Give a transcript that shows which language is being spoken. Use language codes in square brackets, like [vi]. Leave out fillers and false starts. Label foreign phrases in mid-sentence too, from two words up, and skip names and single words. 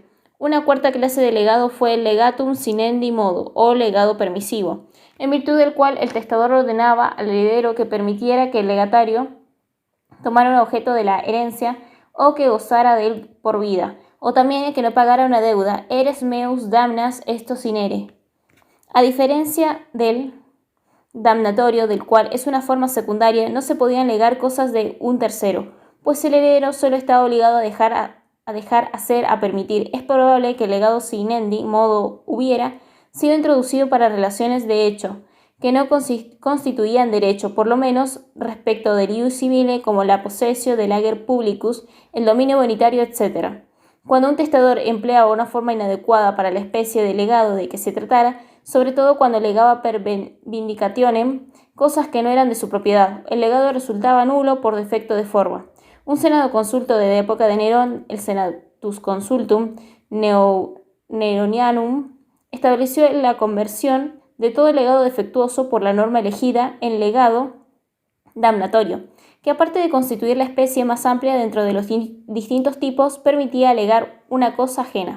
[es] Una cuarta clase de legado fue el [la] legatum sinendi modo, [es] o legado permisivo, en virtud del cual el testador ordenaba al heredero que permitiera que el legatario tomara un objeto de la herencia o que gozara de él por vida, o también que no pagara una deuda. [la] Eres meus damnas esto sinere. [es] A diferencia del damnatorio, del cual es una forma secundaria, no se podían legar cosas de un tercero, pues el heredero solo estaba obligado a dejar hacer, a permitir. Es probable que el legado [la] sinendi modo [es] hubiera sido introducido para relaciones de hecho, que no constituían derecho, por lo menos respecto del [la] ius civile, [es] como la possessio del [la] ager publicus, [es] el dominio bonitario, etc. Cuando un testador empleaba una forma inadecuada para la especie de legado de que se tratara, sobre todo cuando legaba [la] per vindicationem [es] cosas que no eran de su propiedad, el legado resultaba nulo por defecto de forma. Un senado consulto de la época de Nerón, el [la] Senatus Consultum Neronianum, [es] estableció la conversión de todo legado defectuoso por la norma elegida en legado damnatorio, que aparte de constituir la especie más amplia dentro de los distintos tipos, permitía legar una cosa ajena.